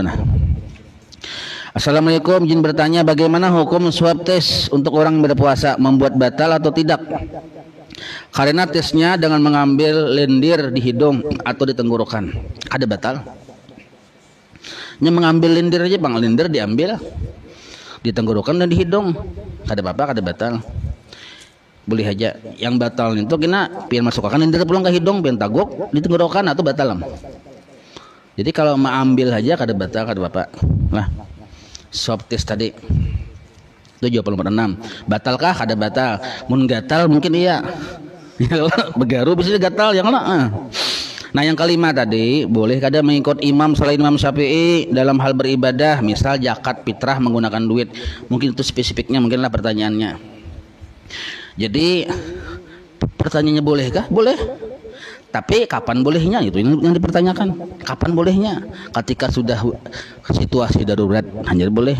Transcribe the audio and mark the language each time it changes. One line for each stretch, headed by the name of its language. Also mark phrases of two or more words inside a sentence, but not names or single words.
Indonesian: Nah, Assalamualaikum, izin bertanya bagaimana hukum
English: swab tes
Indonesian: untuk orang yang berpuasa, membuat batal atau tidak? Karena tesnya dengan mengambil lendir di hidung atau di tenggorokan, ada batal?
Banjar: Nya mengambil lendir aja bang, lendir diambil di tenggorokan dan di hidung, kada apa-apa, kada batal, boleh aja. Yang batal itu kena pian masukkan lendir pulang ke hidung, pian taguk di tenggorokan atau batal. Jadi kalau mengambil aja kada batal, kada apa-apa. Nah,
English: swab test
Banjar: tadi 746 batalkah? Kada batal. Mun gatal mungkin iya. Begaru bisa gatal yang lah. Nah yang kelima tadi, boleh kada mengikut imam selain Imam Syafi'i dalam hal beribadah, misal zakat fitrah menggunakan duit. Mungkin itu spesifiknya, mungkinlah pertanyaannya. Jadi pertanyaannya bolehkah? Boleh. Tapi kapan bolehnya itu yang dipertanyakan. Kapan bolehnya? Ketika sudah situasi darurat hanya boleh.